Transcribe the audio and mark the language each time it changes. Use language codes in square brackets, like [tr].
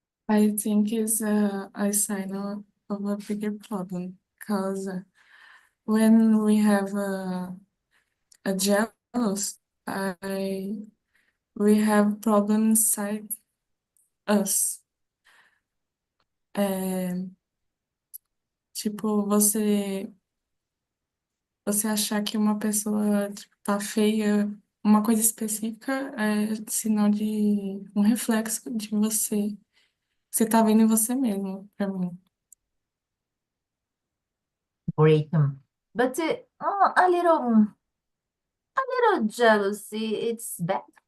[en] I think it's a sign of a bigger problem because when we have a jealous, we have problems inside us. [pt] É, tipo, você achar que uma pessoa tipo, tá feia, uma coisa específica é sinal de um reflexo de você. Você tá vendo em você mesmo, pra mim. [en] Great. But a little jealousy, it's bad.